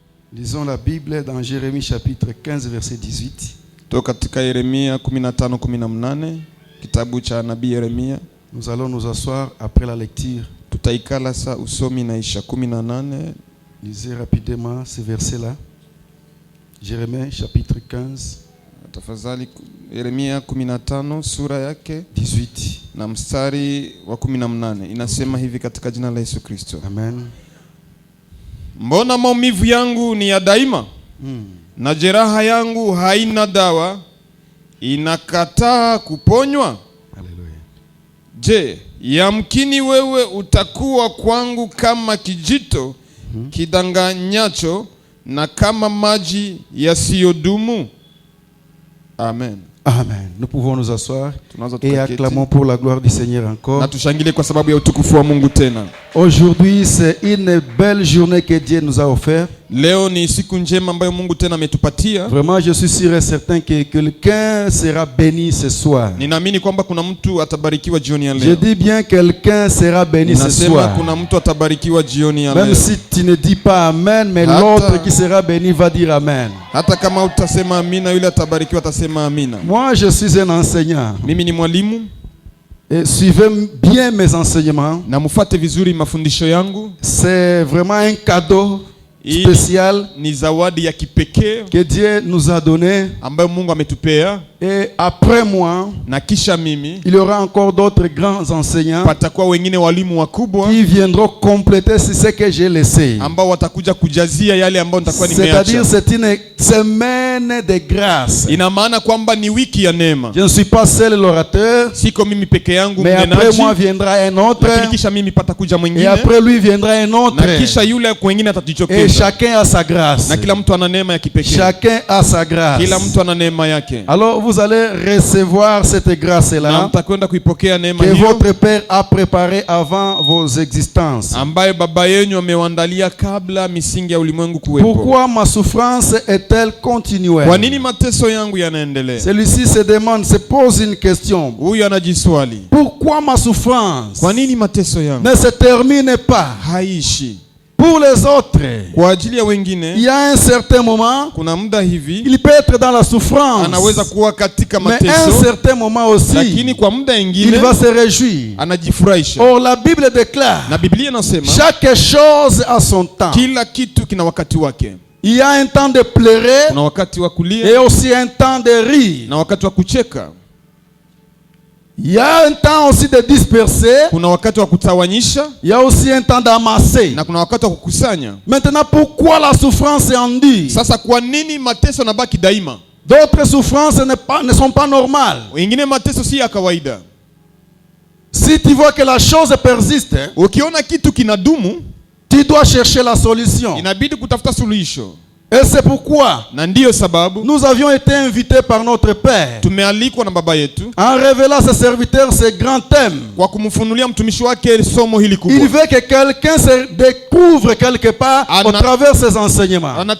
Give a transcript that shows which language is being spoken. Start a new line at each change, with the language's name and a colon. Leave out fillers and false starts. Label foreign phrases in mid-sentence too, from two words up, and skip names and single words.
French: Lisons la Bible dans Jérémie chapitre 15 verset 18.
Swahili: Toka katika Yeremia 15:18, kitabu cha nabii Yeremia.
French: Nous allons nous asseoir après la lecture.
Swahili: Tutaikala sa usomi naisha 18.
French: Lisez rapidement ces versets-là. Jérémie chapitre 15.
Swahili: Tafadhali, Yeremia 15 sura yake 18 na mstari wa 18 inasema hivi katika jina la Yesu Kristo. Amen. Mbona maumivu yangu ni ya daima, na jeraha yangu haina dawa, inakataa kuponywa? Haleluya. Je, yamkini wewe utakuwa kwangu kama kijito kidanganyacho na kama maji yasiyodumu? Amen. Amen.
French: Nous pouvons nous asseoir et acclamons pour la gloire du Seigneur encore.
Swahili: Na tushangilie kwa sababu ya utukufu wa Mungu tena.
French: Aujourd'hui, c'est une belle journée que Dieu nous a offert.
Swahili: Leo ni siku njema ambayo Mungu tena ametupatia.
French: Vraiment, je suis sûr et certain que quelqu'un sera béni ce soir.
Swahili: Ninaamini kwamba kuna mtu atabarikiwa jioni ya leo.
French: Je dis bien quelqu'un sera béni ce soir.
Swahili: Kuna mtu atabarikiwa jioni ya leo.
French: Même si tu ne dis pas amen, mais l'autre qui sera béni va dire amen.
Swahili: Hata kama utasema amina, yule atabarikiwa atasema amina.
French: Moi, je suis un enseignant.
Swahili: Mimi ni mwalimu.
French: Et suivez bien mes enseignements.
Swahili: Na mfuate vizuri mafundisho yangu.
French: C'est vraiment un cadeau spécial
Swahili: ni zawadi ya kipekee
French: que Dieu nous a donné,
Swahili: ambayo Mungu ametupea.
French: Et après moi,
Swahili: na kisha mimi,
French: il y aura encore d'autres grands enseignants
Swahili: patakuwa wengine walimu wakubwa
French: qui viendront compléter ce que j'ai laissé.
Swahili: Ambao watakuja kujazia yale ambayo nitakuwa nimeacha.
French: C'est-à-dire c'est une semaine de grâce.
Swahili: Ina maana kwamba ni wiki ya neema.
French: Je ne suis pas seul l'orateur.
Swahili: Siko mimi peke yangu mnenaji.
French: Mais après moi viendra un autre.
Swahili: Lakini kisha mimi patakuja mwingine.
French: Et après lui viendra un autre.
Swahili: Na kisha yule mwingine atajitokeza.
French: Et chacun a sa grâce.
Swahili: Na kila mtu ana neema ya kipekee.
French: Chacun a sa grâce.
Swahili: Kila mtu ana neema yake.
French: Alors vous allez recevoir cette grâce-là.
Swahili: Na mtakwenda kuipokea neema hiyo. Que hiyo.
French: votre Père a préparé avant vos existences.
Swahili: Ambaye baba yenu amewaandalia kabla misingi ya ulimwengu kuwepo.
French: Pourquoi ma souffrance est-elle continuelle?
Swahili: Kwa nini mateso yangu yanaendelea?
French: Celui-ci se demande, se pose une question.
Swahili: Huyu anajiswali.
French: Pourquoi ma souffrance?
Swahili: Kwa nini mateso yangu
French: ne se termine pas?
Swahili: Haishi.
French: Pour les autres,
Swahili: kwa ajili ya wengine,
French: il y a un certain moment,
Swahili: kuna muda hivi,
French: il peut être dans la souffrance,
Swahili: anaweza kuwa katika mateso,
French: mais un certain moment aussi,
Swahili: lakini kwa muda ingine,
French: il va se réjouir.
Swahili: Anajifurahisha.
French: Or la Bible déclare,
Swahili: na Biblia inasema,
French: chaque chose a son temps.
Swahili: Kila kitu kina wakati wake.
French: Il y a un temps de pleurer,
Swahili: kuna wakati wa kulia,
French: et aussi un temps de rire.
Swahili: Na wakati wa kucheka.
French: Il y a un temps aussi de disperser.
Swahili: Kuna wakati wa kutawanyisha.
French: Il y a aussi un temps d'amasser.
Swahili: Na kuna wakati wa kukusanya.
French: Maintenant, pourquoi la souffrance est endue?
Swahili: Sasa kwa nini mateso nabaki daima?
French: D'autres souffrances ne sont pas normales.
Swahili: Wengine mateso si ya kawaida.
French: Si tu vois que la chose persiste,
Swahili: ukiona kitu kinadumu,
French: tu dois chercher la solution.
Swahili: Inabidi kutafuta suluhisho.
French: Et c'est pourquoi nous avions été invités par notre Père en révélant à ses serviteurs ce grand thème. Il veut que quelqu'un se découvre quelque part au travers de ses enseignements.